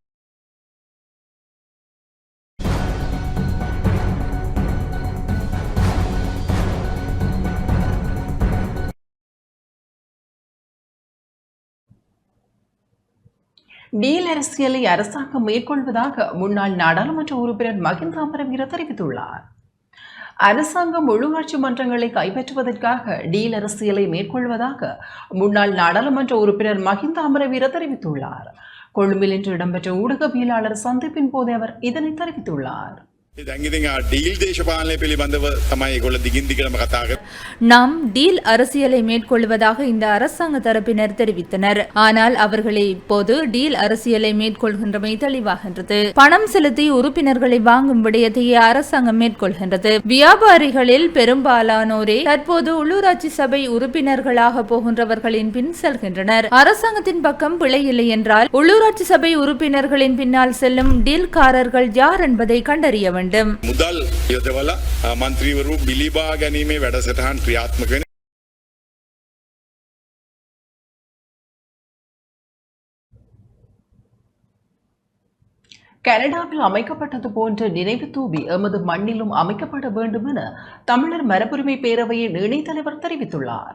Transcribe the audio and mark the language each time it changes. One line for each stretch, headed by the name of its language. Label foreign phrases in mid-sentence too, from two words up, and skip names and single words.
Tamil: டீல் அரசியலை அரசாங்கம் மேற்கொள்வதாக முன்னாள் நாடாளுமன்ற உறுப்பினர் மஹிந்த அமரவீர தெரிவித்துள்ளார். அரசாங்கம் உள்ளூராட்சி மன்றங்களை கைப்பற்றுவதற்காக டீல் அரசியலை மேற்கொள்வதாக முன்னாள் நாடாளுமன்ற உறுப்பினர் மஹிந்த அமரவீர தெரிவித்துள்ளார். கொழும்பில் இன்று இடம்பெற்ற ஊடகவியலாளர் சந்திப்பின் போது அவர் இதனை தெரிவித்துள்ளார்.
Sinhala: ඩීල් දේශපාලනය පිළිබඳව තමයි ඒගොල්ලෝ දිගින් දිගටම කතා කරන්නේ.
Tamil: நாம் டீல் அரசியலை மேற்கொள்வதாக இந்த அரசாங்க தரப்பினர் தெரிவித்தனர். ஆனால் அவர்களை இப்போது டீல் அரசியலை மேற்கொள்கின்றமை தெளிவாகின்றது. பணம் செலுத்தி உறுப்பினர்களை வாங்கும் விடயத்தையே அரசாங்கம் மேற்கொள்கின்றது. வியாபாரிகளில் பெரும்பாலானோரே தற்போது உள்ளூராட்சி சபை உறுப்பினர்களாக போகின்றவர்களின் பின் செல்கின்றனர். அரசாங்கத்தின் பக்கம் பிழை இல்லை என்றால் உள்ளூராட்சி சபை உறுப்பினர்களின் பின்னால் செல்லும் டீல்காரர்கள் யார் என்பதை கண்டறிய வேண்டும்.
Sinhala: මුදල් යොදවලා මන්ත්‍රීවරු බිලිබා ගැනීමේ වැඩසටහන් ක්‍රියාත්මක වෙන
Tamil: கனடாவில் அமைக்கப்பட்டது போன்ற நினைவு தூபி எமது மண்ணிலும் அமைக்கப்பட வேண்டும் என தமிழர் மரபுரிமை பேரவையின் இணைத் தலைவர் தெரிவித்துள்ளார்.